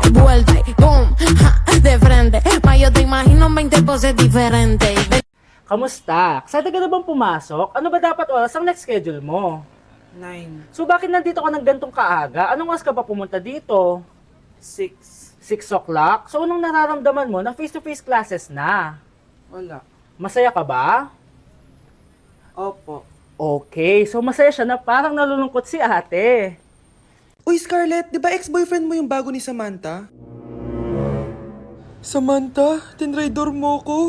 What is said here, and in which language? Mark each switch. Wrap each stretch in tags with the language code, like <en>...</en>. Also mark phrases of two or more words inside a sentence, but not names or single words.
<es>Vuelta y boom, ja, de frente. Ma yo te imagino 20 poses diferentes.</es> <tl>Kamusta? Excited ka na bang pumasok? Ano ba dapat oras ang</tl> <en>next schedule</en> <tl>mo? 9, So bakit nandito ka ng gantong kaaga? Anong oras ka pa pumunta dito? 6, 6 o'clock? So anong nararamdaman mo na</tl> <en>face-to-face classes</en> <tl>na? wala. Masaya ka ba? Opo. Okay, so masaya siya na parang nalulungkot si ate. Uy, Scarlett, di ba ex-boyfriend mo yung bago ni Samantha? Samantha, tinraidor mo ko.</tl>